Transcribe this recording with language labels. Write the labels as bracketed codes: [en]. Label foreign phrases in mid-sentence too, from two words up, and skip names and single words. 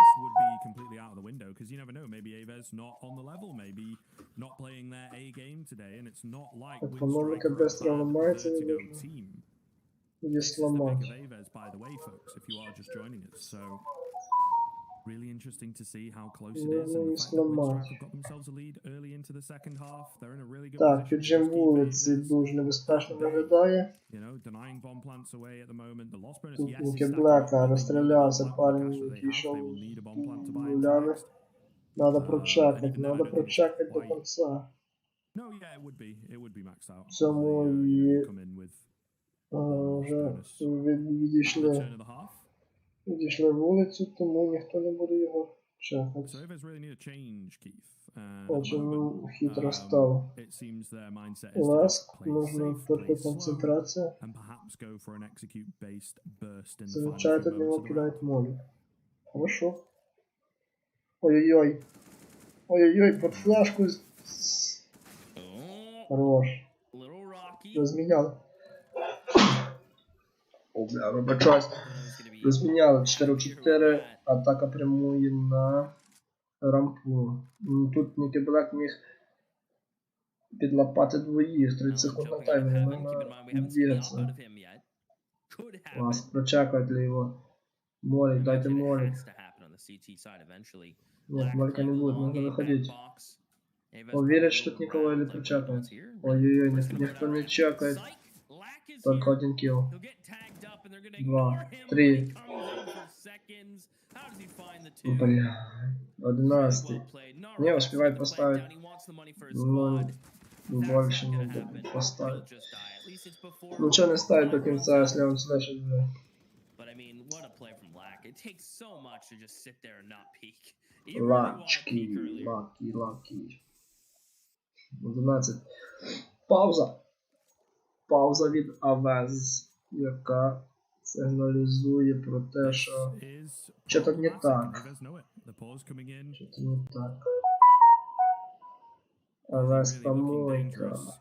[ru] Экономика быстро ломается, не нужно ее сломать. [en] Really interesting to see how close it Ну, is, and ну the [uk] і [en] fact that [uk] сломати. [en] Winstrike have got themselves a lead early into the second half. They're in a really good [uk] Так, [en] position to [uk] піджим [en] just keep it [uk] вулиці [en] as [uk] дуже небезпечно [en] they, [uk] виглядає. [en] you know, denying bomb plants away at the moment. The loss bonus, [uk] Тут [en] yes, is [uk] Ніки [en] stacking up, [uk] Блека [en] but they need a bomb [uk] розстрілявся [en] plant with the [ru] парень, [en] cash that they [uk] який [en] have. [uk] йшов [en] They will need a bomb plant to [uk] з [en] buy into [uk] нулями. [en] next. [ru] Надо [en] And [uk] прочекати, [en] even then, I [ru] надо [en] don't think it's [uk] прочекати до [en] quite. [uk] кінця. [en] No, yeah, it would be maxed out. [uk] Цьому [en] You [uk] і [en] come in with [uk] вже [en] turn of the half. [uk] відійшли вулицю, тому ніхто не буде його чекати. [en] So AVEZ really need a change, Keith. [ru] Очень хитро стало. [en] It seems their mindset is [uk] Ласк, [en] to play [ru] нужно [en] safe, [uk] трохи [en] play slow, [uk] концентрація. [en] and perhaps go for an execute-based burst in the final [ru] Замечает [en] few [ru] от него [en] moments of the round. [ru] кидает молик. Хорошо. Ой-ой-ой. Ой-ой-ой, под флажку. Хорош. [uk] Розміняли. О, бля, вибачаюсь. Розміняли 4-4. Атака прямує на рампу. Тут Ніки Блек міг підлапати двоїх. 30 секунд на таймері. Можна двигатися. Ласк, прочекайте його. Молик, дайте молик. [ru] Нет, молька не будет, нужно выходить. Он верит, что тут никого или причакает. Ой-ой-ой, никто не чекает. Только один килл. 2, 3. Бля, 11. Не успевает поставить. Ну, больше не будет поставить. Ничего не ставит до конца, если он слышит уже. Лачки, лаки. 11. [uk] Пауза. Пауза від AVEZ, яка сигналізує про те, що що-то не так. Що-то не так. AVEZ помойка.